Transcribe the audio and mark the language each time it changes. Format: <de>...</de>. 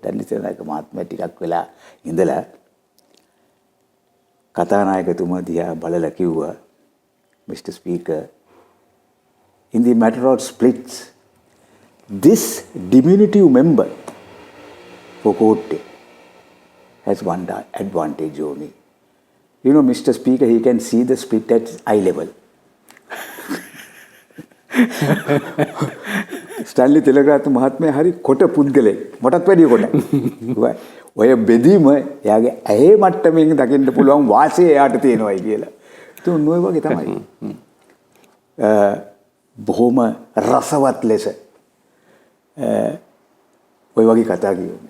<si>Dudley Senanayake මහත්මයා ටිකක් වෙලා ඉඳලා කතානායකතුමා දිහා බලලා කිව්වා Mr.</si> <en>Speaker, in the matter of splits, this diminutive member for Kotte has one advantage only. You know, Mr. Speaker, he can see the split at eye level.</en> <si>Stanley Tilakaratne මහත්මයා හරි කොට පුද්ගලෙක්. මටත් වැඩිය කොට. ඔය බෙදීම එයාගේ ඇහි මට්ටමින් දකින්න පුළුවන් වාසිය එයාට තියෙනවායි කියලා. තුන් ඔය වගේ තමයි. බොහොම රසවත් ලෙස ඔය වගේ කතා කියනවා.</si>